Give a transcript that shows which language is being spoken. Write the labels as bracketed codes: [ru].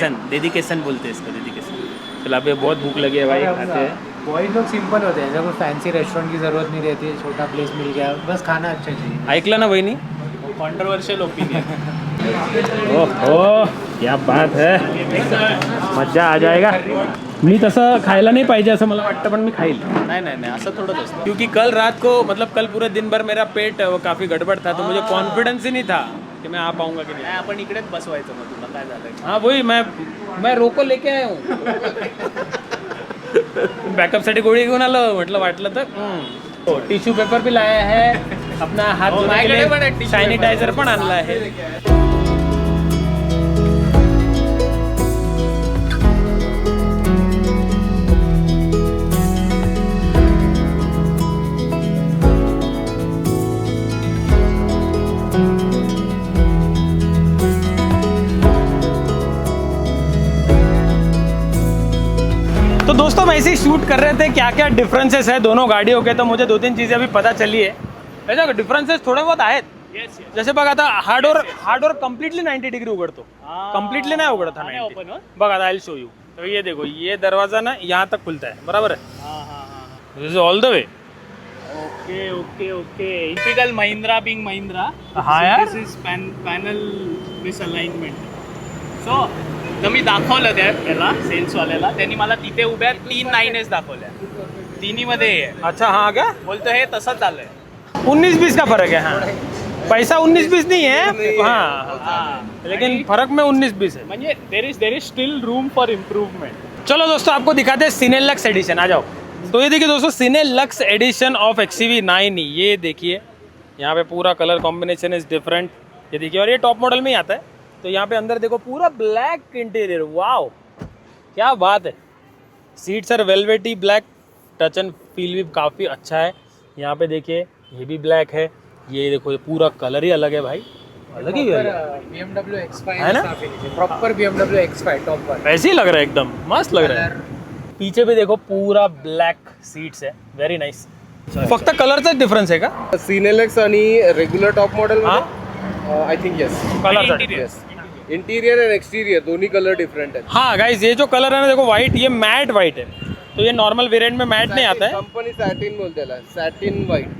[hi] Dedication बोलते हैं इसको, डेडिकेशन। चलो अभी बहुत भूख लगी है भाई, खाते हैं। बॉयज लोग सिंपल होते हैं, जब फैंसी रेस्टोरेंट की जरूरत नहीं रहती है, छोटा प्लेस मिल गया बस खाना अच्छा चाहिए। [mr] ऐकलं ना वहिनी? [en] Controversial opinion. [hi] ओह क्या बात है, मजा आ जाएगा। [mr] मी तसं खायला नाही पाहिजे असं मला वाटतं, पण मी खाईल। नाही असं थोडंच असतं। [hi] क्योंकि कल रात को, मतलब कल पूरे दिन भर मेरा पेट काफ़ी गड़बड़ था, तो मुझे कॉन्फिडेंस ही नहीं था कि मैं आ पाऊंगा कि नहीं। [mr] नाही आपण इकडेच बसवायचं मग, तुला काय झालंय? [hi] हाँ वही मैं रोको लेके आया हूँ। [mr] बॅकअपसाठी गोळी घेऊन आलो, म्हटलं वाटलं तर। [hi] टिश्यू पेपर भी लाया है, अपना हाथ धोने के लिए सॅनिटायझर [mr] पण आणला आहे। [hi] तो दोस्तों हम ऐसे ही शूट कर रहे थे क्या क्या डिफरेंसेस है दोनों गाड़ियों के, तो मुझे 2-3 चीज़ें अभी पता चली है। [mr] ऐसा डिफरेंसेस थोडे बहुत आहेत। जसे बघ आता हा डोर कम्प्लीटली 90 डिग्री उघडतो, कम्प्लीटली नाही उघडत हा 90। बघ आता [en] I show you, [hi] तो ये देखो, ये दरवाजा ना यहाँ तक खुलता है, बराबर है। [en] This is all the way. Okay typical Mahindra being Mahindra. [hi] हाँ यार। [en] This is panel misalignment. [mr] सो तर मी दाखवलं त्याला सेल्सवाल्याला, त्यांनी मला तिथे उभ्या 3 9s दाखवल्या, तिन्हीमध्ये आहे। [hi] अच्छा हाँ क्या [mr] बोलतो हे तसंच झालंय। [hi] 19-20 का फर्क है। हाँ पैसा 19-20 नहीं है, हाँ लेकिन फर्क में 19-20 है। [en] म्हणजे there is still room for improvement. [hi] चलो दोस्तों आपको दिखाते हैं सिनेलक्स एडिशन, आ जाओ। तो ये देखिए दोस्तों, सिनेलक्स एडिशन ऑफ XCV9, ये देखिए यहाँ पे पूरा कलर कॉम्बिनेशन [en] is different, [hi] ये देखिए। और ये टॉप मॉडल में ही आता है। तो यहाँ पे अंदर देखो पूरा ब्लैक इंटीरियर, वाओ क्या बात है। [en] seats are velvety black, [hi] touch and feel भी काफ़ी अच्छा है। यहाँ पे देखिए ये भी ब्लैक है, ये देखो ये पूरा कलर ही अलग है भाई, अलग ही है। BMW X5 है ना? प्रॉपर BMW X5 टॉप पर ऐसे ही लग रहा है, एकदम मस्त लग रहा है। पीछे भी देखो पूरा ब्लॅक सीट्स है, [en] Very nice. [mr] फक्त कलरचाच डिफरन्स आहे का? सिनेलेक्स आणि regular top model [en] I think yes, [mr] colour [hi] interior and exterior दोन्ही कलर डिफरेंट है। हाँ गाइस, ये जो कलर है ना देखो, व्हाइट, ये मैट व्हाइट है। तो ये नॉर्मल वेरिएंट में मैट नहीं आता है, कंपनी सैटिन बोलते हैं, सैटिन व्हाइट।